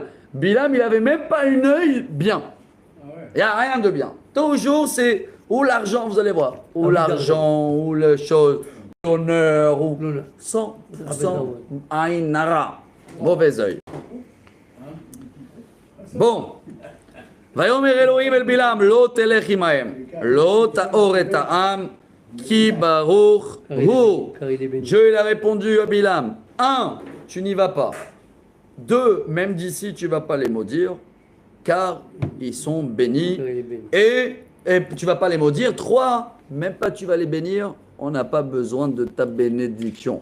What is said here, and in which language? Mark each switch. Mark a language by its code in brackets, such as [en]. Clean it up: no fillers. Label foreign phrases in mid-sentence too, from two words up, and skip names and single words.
[fr] Bilam, il n'avait même pas une œil bien. Il n'y a rien de bien. Toujours, c'est ou l'argent, vous allez voir. Ou l'argent, ou les choses, l'honneur, ou 100% [he] עין הרע. [fr] Mauvais œil. Bon. [he] ויאמר אלהים אל בלעם, לא תלך עמהם, לא תאר את העם, כי ברוך הוא. [fr] Dieu il a répondu à Bilam, 1, tu n'y vas pas. 2, même d'ici tu ne vas pas les maudire, car ils sont bénis. Et tu ne vas pas les maudire. 3, même pas tu vas les bénir, on n'a pas besoin de ta bénédiction.